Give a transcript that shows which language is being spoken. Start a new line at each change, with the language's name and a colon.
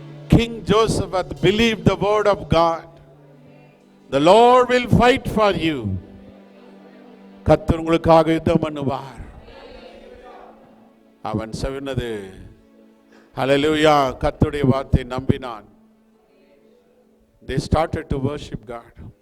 English: King Joseph hath believed the word of God. The Lord will fight for you.
Tamil: கர்த்தர் உங்களுக்காக யுத்தம் பண்ணுவார். அவன் சொன்னது ஹல்லேலூயா, கர்த்தருடைய வார்த்தை நம்பினான்.
English: They started to worship God.